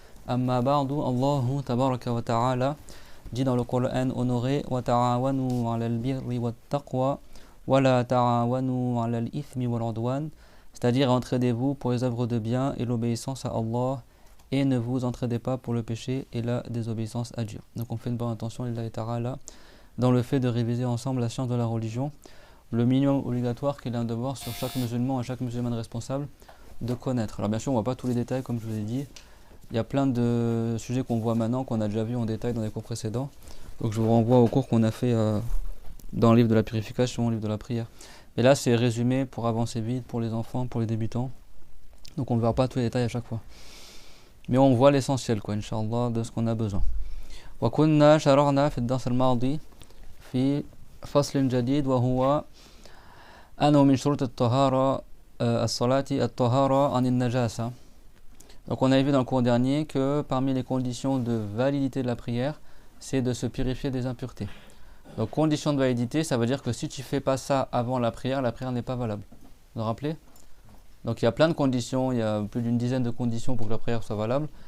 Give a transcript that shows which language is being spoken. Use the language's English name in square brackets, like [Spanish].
[Arabic] أما بعد الله تبارك وتعالى [French] dit dans le Coran honoré [Arabic] وتعاونوا على البر والتقوى ولا تعاونوا على الإثم والعدوان, [French] c'est-à-dire entraidez-vous pour les œuvres de bien et l'obéissance à Allah et ne vous entraidez pas pour le péché et la désobéissance à Dieu. Donc on fait une bonne intention [Arabic] lillahi ta'ala [French] dans le fait de réviser ensemble la science de la religion, le minimum obligatoire qu'il est un devoir sur chaque musulman et chaque musulmane responsable de connaître. Alors bien sûr on ne voit pas tous les détails comme je vous ai dit, il y a plein de sujets qu'on voit maintenant qu'on a déjà vu en détail dans les cours précédents, donc je vous renvoie au cours qu'on a fait dans le livre de la purification, le livre de la prière. Et là c'est résumé pour avancer vite pour les enfants, pour les débutants, donc on ne verra pas tous les détails à chaque fois, mais on voit l'essentiel quoi, Inch'Allah, de ce qu'on a besoin. [Arabic] وكنا شرعنا في الدرس الماضي في فصل جديد وهو أنه من شروط الطهارة الصلاة الطهارة عن النجاسة. [French] Donc on avait vu dans le cours dernier que parmi les conditions de validité de la prière, c'est de se purifier des impuretés. Donc condition de validité, ça veut dire que si tu fais pas ça avant la prière n'est pas valable. Vous vous rappelez? Donc il y a plein de conditions, il y a plus d'une dizaine de conditions pour que la prière soit valable.